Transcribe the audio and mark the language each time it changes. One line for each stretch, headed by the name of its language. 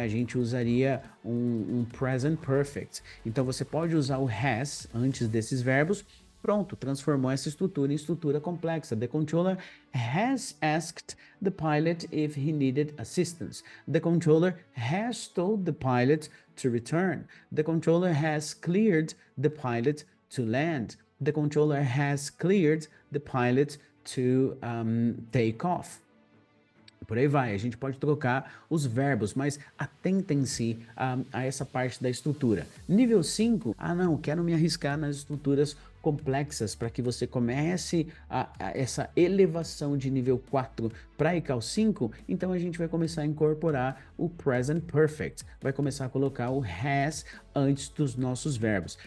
Portuguese: A gente usaria um present perfect. Então você pode usar o has antes desses verbos. Pronto, transformou essa estrutura em estrutura complexa.
English: The controller has asked the pilot if he needed assistance. The controller has told the pilot to return. The controller has cleared the pilot to land. The controller has cleared the pilot to take off.
Portuguese: Por aí vai, a gente pode trocar os verbos, mas atentem-se a essa parte da estrutura. Nível 5, não, quero me arriscar nas estruturas complexas para que você comece essa elevação de nível 4 para ICAO 5, então a gente vai começar a incorporar o Present Perfect, vai começar a colocar o has antes dos nossos verbos.